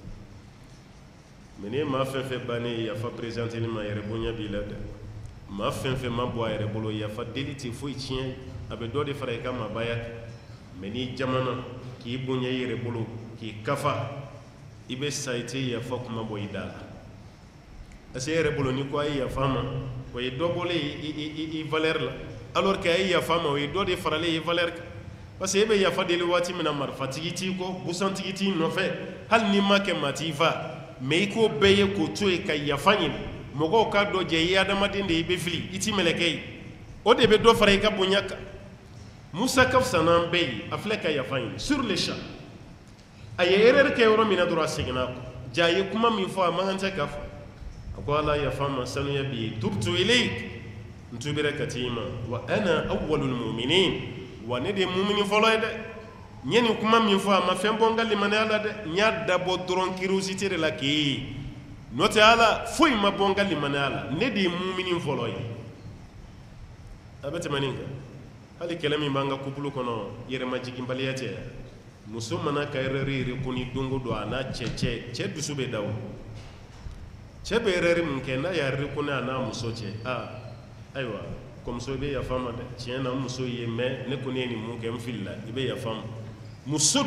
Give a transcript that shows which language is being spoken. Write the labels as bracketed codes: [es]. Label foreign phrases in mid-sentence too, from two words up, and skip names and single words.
[bm] mais ni maa fɛn fɛn bannen ye yafa présente ni ma yɛrɛ bonya b'i la dɛ maa fɛn fɛn ma bɔ a yɛrɛ bolo yafa deli tɛ foyi tiɲɛ a bɛ dɔ de fara i ka maabaya kan mais ni jamana k'i bonya i yɛrɛ bolo k'i kafa i bɛ sa i tɛ yafa kuma bɔ i da la [fr] parce que [bm] e yɛrɛ bolo ni ko a ye yafa ma o ye dɔ bɔlen i valeur la alors que a ye yafa ma o ye dɔ de faralen i valeur kan [fr] parce que [bm] e bɛ yafa deli waati min na marifatigi t'i kɔ busantigi t'i nɔfɛ hali n'i ma kɛ maa t'i fa mais i k'o bɛɛ ye k'o to yen ka yafa ɲini mɔgɔw k'a dɔ jɛ i ye adamaden de ye i bɛ fili i t'i mɛlɛkɛ ye o de bɛ dɔ fara i ka bonya kan Musa ka fisa n'an bɛɛ ye a filɛ ka yafa ɲini [fr] sur le champ [bm] a ye erreur kɛ yɔrɔ min na dɔrɔn a seginna a kɔ ja a ye kuma min fɔ a man kan tɛ k'a fɔ a ko ala yafa ma sanuya b'i ye [ar] تبت إليك [bm] n tubira ka t'i ma [ar] وأنا أول المؤمنين [bm] wa ne de ye mumini fɔlɔ ye dɛ n ye nin kuma min fɔ a ma fɛn bɔ n ka limaniya la dɛ n y'a dabɔ dɔrɔn curiosité de la k'e ye n'o tɛ ala foyi ma bɔ n ka limaniya la ne de ye mumini fɔlɔ ye a bɛ tɛmɛ nin kan hali kɛlɛ min b'an ka couple kɔnɔ yɛrɛmajiginbaliya tɛ muso mana ka [fr] erreur reconnue [bm] don o don a n'a cɛ dusu bɛ da o cɛ bɛ erreur min kɛ n'a y'a reconnu a n'a muso cɛ ayiwa kɔmuso i bɛ yafa ma dɛ tiɲɛ na n muso ye mais ne kɔni ye nin mun kɛ n filila i bɛ yafa ma muso